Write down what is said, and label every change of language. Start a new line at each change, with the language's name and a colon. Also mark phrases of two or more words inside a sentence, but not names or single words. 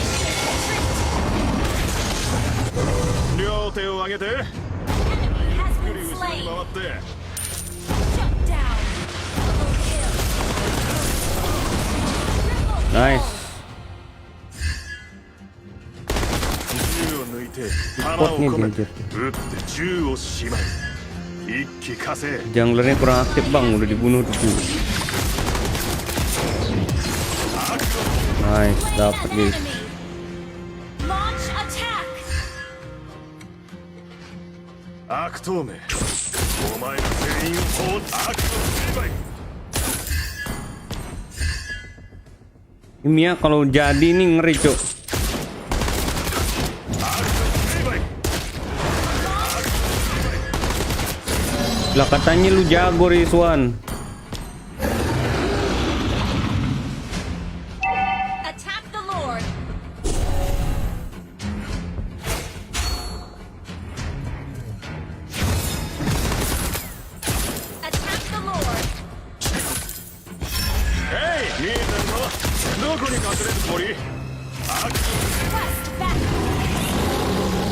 Japanese: 両手を上げて
English: Has
Japanese: ゆっくり
English: been
Japanese: 後ろに
English: slain.
Japanese: 回って
English: Shut down. Double kill. Triple Nice.
Japanese: 銃を抜いて弾を
Indonesian: Spotnya
Japanese: 込め
Indonesian: dia
Japanese: て
Indonesian: anjir.
Japanese: 撃って銃をしまう一気火星
Indonesian: Junglernya kurang aktif bang, udah dibunuh tuh. Nice, dapat
English: an guys. enemy. Launch attack.
Japanese: 悪党めお前ら全員を悪の成敗
Indonesian: Mia kalau jadi nih ngeri, cok.
Japanese: 悪の成敗
Indonesian: Lah katanya lu jago, Rizwan.
English: Attack the Lord. Attack the Lord.
Japanese: えい見えてるぞどこに隠れるつもり悪の
English: Quest back.